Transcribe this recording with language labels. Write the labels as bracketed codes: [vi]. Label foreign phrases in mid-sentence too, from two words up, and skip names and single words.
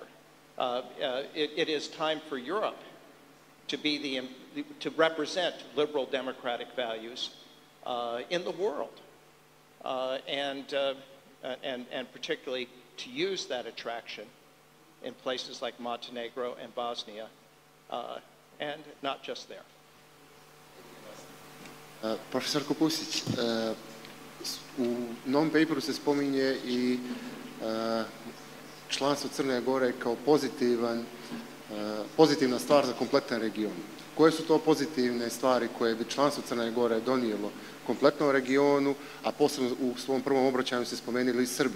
[en] It is time for Europe to represent liberal democratic values in the world, and particularly to use that attraction in places like Montenegro and Bosnia, and not just there. [bs] Profesor Pusić, u non-paperu se spominje i članstvo Crne Gore kao pozitivna stvar za kompletan region. Koje su to pozitivne stvari koje bi članstvo Crne Gore donijelo kompletnom regionu, a posebno u svom prvom obraćanju ste spomenuli i Srbiju?